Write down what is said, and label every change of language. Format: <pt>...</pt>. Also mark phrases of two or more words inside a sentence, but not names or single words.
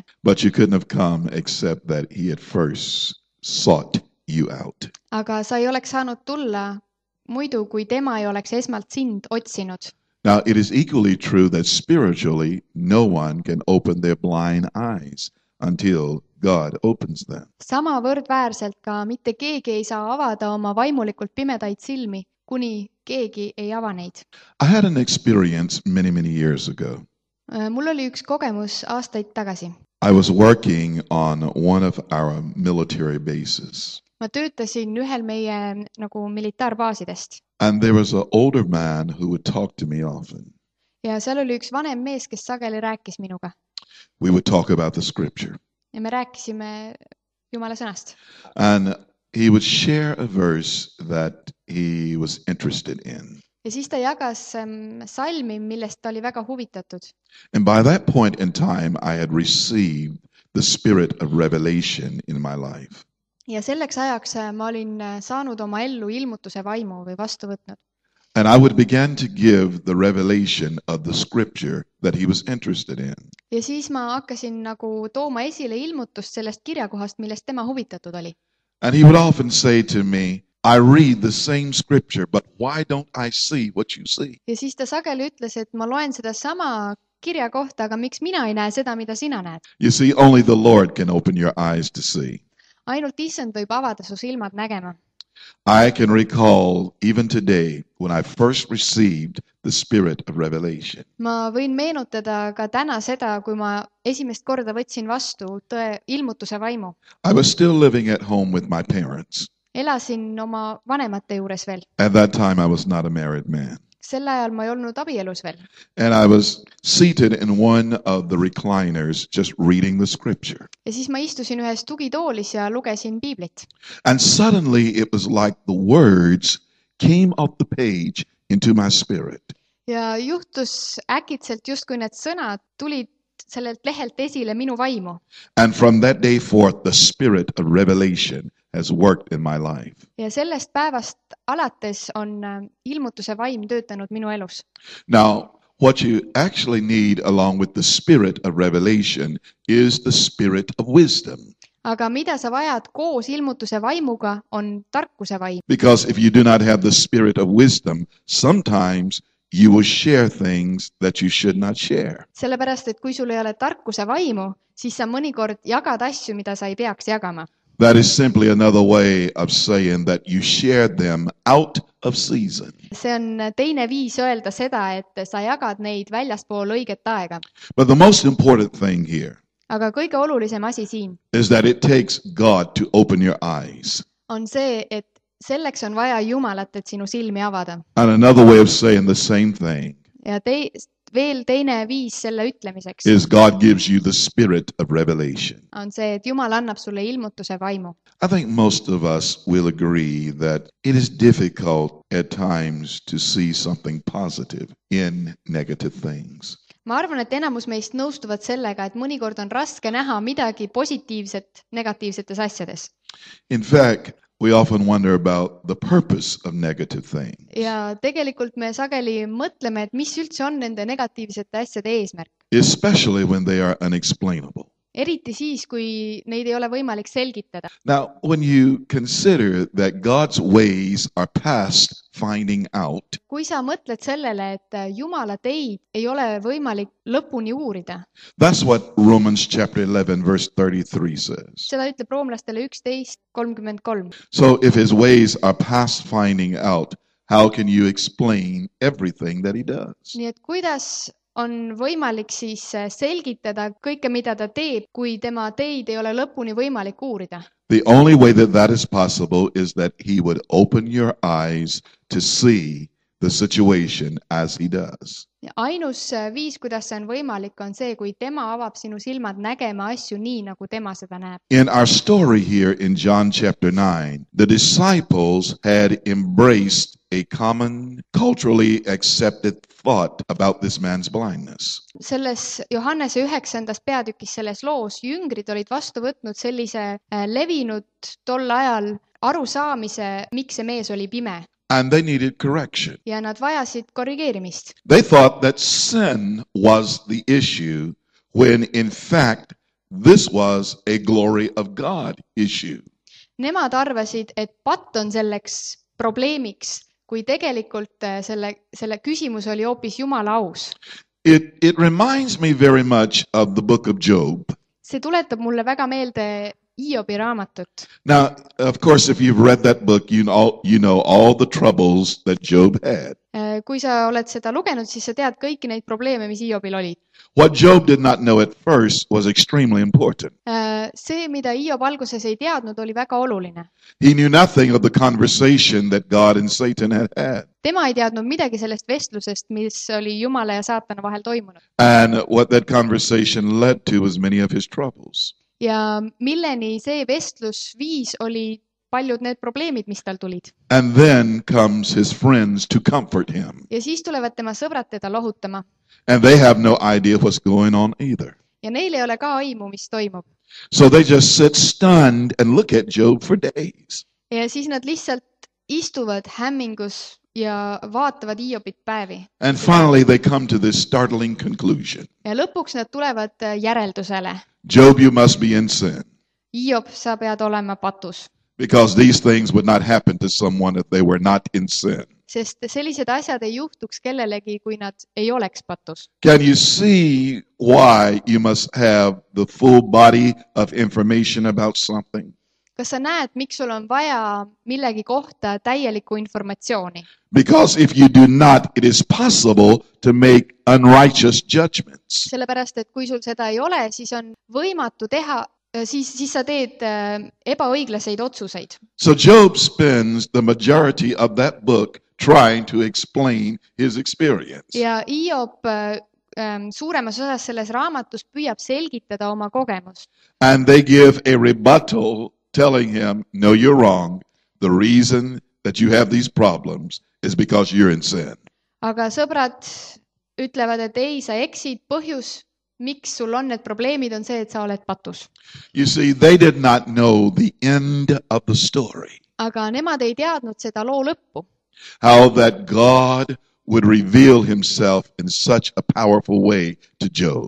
<en>But you couldn't have come except that he had first sought you out.</en> <et>Aga sa ei oleks saanud tulla muidu, kui tema ei oleks esmalt sind otsinud.</et> <en>Now, it is equally true that spiritually, no one can open their blind eyes until God opens them.</en> <et>Sama võrdväärselt ka mitte keegi ei saa avada oma vaimulikult pimedaid silmi, kuni keegi ei ava neid.</et> <en>I had an experience many, many years ago.</en> <et>Mul oli üks kogemus aastaid tagasi.</et> <en>I was working on one of our military bases.</en> <et>Ma töötasin ühel meie nagu militaarbaasidest.</et> <en>And there was an older man who would talk to me often.</en> <et>Ja seal oli üks vanem mees, kes sageli rääkis minuga.</et> <en>We would talk about the scripture.</en> <et>Ja me rääkisime Jumala sõnast.</et> <en>And he would share a verse that he was interested in.</en> <et>Ja siis ta jagas salmi, millest ta oli väga huvitatud.</et> <en>And by that point in time, I had received the spirit of revelation in my life.</en> <et>Ja selleks ajaks ma olin saanud oma ellu ilmutuse vaimu või vastu võtnud.</et> <en>And I would begin to give the revelation of the scripture that he was interested in.</en> <et>Ja siis ma hakkasin nagu tooma esile ilmutust sellest kirjakohast, millest tema huvitatud oli.</et> <en>And he would often say to me, I read the same scripture, but why don't I see what you see?</en> <et>Ja siis ta sageli ütles, et ma loen seda sama kirja kohta, aga miks mina ei näe seda, mida sina näed?</et> <en>You see, only the Lord can open your eyes to see.</en> <et>Ainult issand võib avada su silmad nägema.</et> <en>I can recall even today when I first received the spirit of revelation.</en> <et>Ma võin meenutada ka täna seda, kui ma esimest korda võtsin vastu tõe ilmutuse vaimu.</et> <en>I was still living at home with my parents.</en> <et>Elasin oma vanemate juures veel.</et> <en>At that time, I was not a married man.</en> <et>Sel ajal ma ei olnud abielus veel.</et> <en>And I was seated in one of the recliners just reading the scripture.</en> <et>Ja siis ma istusin ühes tugitoolis ja lugesin piiblit.</et> <en>And suddenly it was like the words came off the page into my spirit.</en> <et>Ja juhtus äkitselt justkui need sõnad tulid sellelt lehelt esile minu vaimu.</et> <en>And from that day forth, the spirit of revelation has worked in my life.</en> <et>Ja sellest päevast alates on ilmutuse vaim töötanud minu elus.</et> <en>Now, what you actually need along with the spirit of revelation is the spirit of wisdom.</en> <et>Aga mida sa vajad koos ilmutuse vaimuga, on tarkuse vaim.</et> <en>Because if you do not have the spirit of wisdom, sometimes you will share things that you should not share.</en> <et>Sellepärast, et kui sul ei ole tarkuse vaimu, siis sa mõnikord jagad asju, mida sa ei peaks jagama.</et> <en>That is simply another way of saying that you share them out of season.</en> <et>See on teine viis öelda seda, et sa jagad neid väljaspool õiget aega.</et> <en>But the most important thing here</en> <et>Aga kõige olulisem asi siin</et> <en>is that it takes God to open your eyes.</en> <et>on see, et selleks on vaja Jumalat, et sinu silmi avada.</et> <en>And another way of saying the same thing</en> <et>Ja veel teine viis selle ütlemiseks</et> <en>is God gives you the spirit of revelation.</en> <et>on see, et Jumal annab sulle ilmutuse vaimu.</et> <en>I think most of us will agree that it is difficult at times to see something positive in negative things.</en> <et>Ma arvan, et enamus meist nõustuvad sellega, et mõnikord on raske näha midagi positiivset negatiivsetes asjades.</et> <en>In fact, we often wonder about the purpose of negative things.</en> <et>Ja tegelikult me sageli mõtleme, et mis üldse on nende negatiivsete asjade eesmärk.</et> <en>Especially when they are unexplainable.</en> <et>Eriti siis, kui neid ei ole võimalik selgitada.</et> <en>Now, when you consider that God's ways are past finding out,</en> <et>Kui sa mõtled sellele, et Jumala teid ei ole võimalik lõpuni uurida,</et> <en>that's what Romans chapter 11 verse 33 says.</en> <et>seda ütleb roomlastele 11:33.</et> <en>So if his ways are past finding out, how can you explain everything that he does?</en> <et>Nii et kuidas on võimalik siis selgitada kõike, mida ta teeb, kui tema teid ei ole lõpuni võimalik uurida?</et> <en>The only way that that is possible is that he would open your eyes to see the situation as he does.</en> <et>Ja ainus viis, kuidas see on võimalik, on see, kui tema avab sinu silmad nägema asju nii, nagu tema seda näeb.</et> <en>In our story here in John chapter 9, the disciples had embraced a common, culturally accepted thought about this man's blindness.</en> <et>Selles Johannese 9. peatükis selles loos jüngrid olid vastu võtnud sellise levinud tol ajal arusaamise, miks see mees oli pime.</et> <en>And they needed correction.</en> <et>Ja nad vajasid korrigeerimist.</et> <en>They thought that sin was the issue when in fact this was a glory of God issue.</en> <et>Nemad arvasid, et patt on selleks probleemiks, kui tegelikult selle küsimus oli hoopis Jumala aus.</et> <en>It reminds me very much of the book of Job.</en> <et>See tuletab mulle väga meelde Hiobi raamatut.</et> <en>Now, of course, if you've read that book, you know all the troubles that Job had.</en> <et>Kui sa oled seda lugenud, siis sa tead kõiki neid probleeme, mis Hiobil olid.</et> <en>What Job did not know at first was extremely important.</en> <et>See, mida Hiob alguses ei teadnud, oli väga oluline.</et> <en>He knew nothing of the conversation that God and Satan had had.</en> <et>Tema ei teadnud midagi sellest vestlusest, mis oli Jumala ja saatana vahel toimunud.</et> <en>And what that conversation led to was many of his troubles.</en> <et>Ja milleni see vestlus viis, oli paljud need probleemid, mis tal tulid.</et> <en>And then comes his friends to comfort him.</en> <et>Ja siis tulevad tema sõbrad teda lohutama.</et> <en>And they have no idea what's going on either.</en> <et>Ja neil ei ole ka aimu, mis toimub.</et> <en>So they just sit stunned and look at Job for days.</en> <et>Ja siis nad lihtsalt istuvad hämmingus ja vaatavad Hiobit päevi.</et> <en>And finally they come to this startling conclusion.</en> <et>Ja lõpuks nad tulevad järeldusele.</et> <en>Job, you must be in sin.</en> <et>Hiob, sa pead olema patus.</et> <en>Because these things would not happen to someone if they were not in sin.</en> <et>Sest sellised asjad ei juhtuks kellelegi, kui nad ei oleks patus.</et> <en>Can you see why you must have the full body of information about something?</en> <et>Kas sa näed, miks sul on vaja millegi kohta täielikku informatsiooni?</et> <en>Because if you do not, it is possible to make unrighteous judgments.</en> <et>Sellepärast, et kui sul seda ei ole, siis on võimatu teha, siis sa teed ebaõiglaseid otsuseid.</et> <en>So Job spends the majority of that book trying to explain his experience.</en> <et>Ja Hiob suuremas osas selles raamatus püüab selgitada oma kogemust.</et> <en>And they give a rebuttal telling him, no, you're wrong. The reason that you have these problems is because you're in sin.</en> <et>Aga sõbrad ütlevad, et ei, sa eksid, põhjus, miks sul on need probleemid, on see, et sa oled patus.</et> <en>You see, they did not know the end of the story.</en> <et>Aga nemad ei teadnud seda loo lõppu.</et> <en>How that God would reveal himself in such a powerful way to Job.</en>